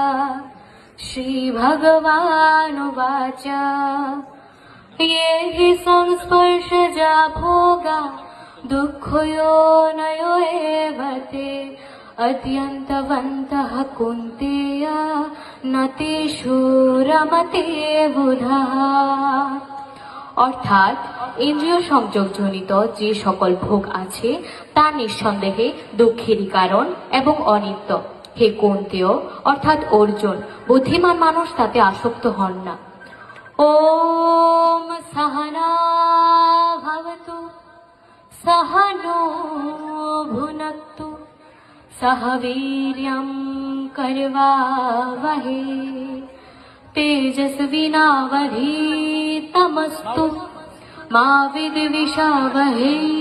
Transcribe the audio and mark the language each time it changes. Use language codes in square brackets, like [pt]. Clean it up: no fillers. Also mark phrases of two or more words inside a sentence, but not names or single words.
[sa] श्रीभगवानुवाच ये हि संस्पर्शजा भोगा दुःखयोनयो एव ते अद्यन्तवन्तः कुन्तेय न तेषु रमते बुधः। [bn] অর্থাৎ ইন্দ্রিয় সংযোগজনিত যে সকল ভোগ আছে তা নিঃসন্দেহে দুঃখেরই কারণ এবং অনিত্য। হে কুন্তেয় অর্থাৎ অর্জুন, বুদ্ধিমান মানুষ তাতে আসক্ত হন না। [sa] ওম সহনা ভবতু सहनो भुनक्तु सह वीर्यं करवावहै तेजस्विनावधीतमस्तु मा विद्विषावहै।